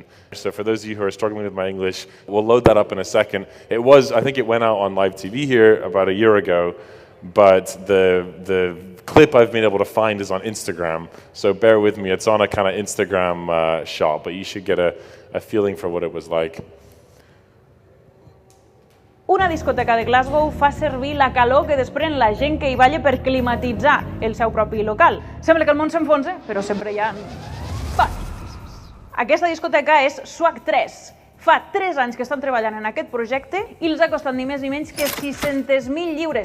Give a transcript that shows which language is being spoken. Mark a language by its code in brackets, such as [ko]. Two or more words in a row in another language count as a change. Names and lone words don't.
[en] So for those of you who are struggling with my English, we'll load that up in a second. I think it went out on live TV here about a year ago, but the clip I've been able to find is on Instagram. So bear with me, it's on a kind of Instagram shot, but you should get a feeling for what it was like. [ca] Una discoteca de Glasgow fa servir la calor que desprèn la gent que hi balla per climatitzar el seu propi local. Sembla que el món s'enfonsa, però sempre hi ha beneficis. Aquesta discoteca és Swag 3. Fa 3 anys que estan treballant en aquest projecte i els ha costat ni més ni menys que 600.000 lliures.